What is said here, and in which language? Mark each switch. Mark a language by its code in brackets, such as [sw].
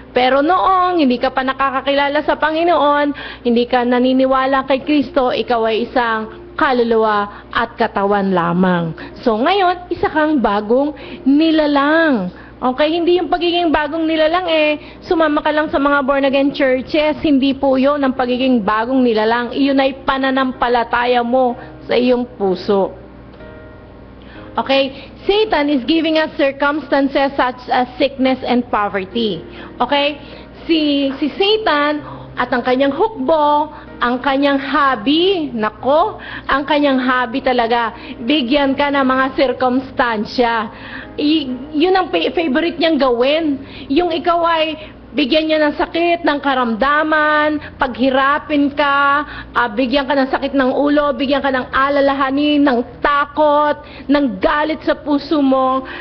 [tl] Pero noong hindi ka pa nakakakilala sa Panginoon, hindi ka naniniwala kay Kristo, ikaw ay isang kaluluwa at katawan lamang. So ngayon, isa kang bagong nilalang. Okay, hindi yung pagiging bagong nilalang sumama ka lang sa mga born again churches. Hindi po yun ang pagiging bagong nilalang. Iyon ay pananampalataya mo sa iyong puso. [en] Okay, Satan is giving us circumstances such as sickness and poverty. [tl] Okay, si Satan at ang kanyang hukbo, ang kanyang hobby, ang kanyang hobby talaga, bigyan ka ng mga sirkumstansya. Yun ang favorite niyang gawin. Yung ikaw ay bigyan niya ng sakit, ng karamdaman, paghirapin ka, bigyan ka ng sakit ng ulo, bigyan ka ng alalahanin, ng takot, ng galit sa puso mo.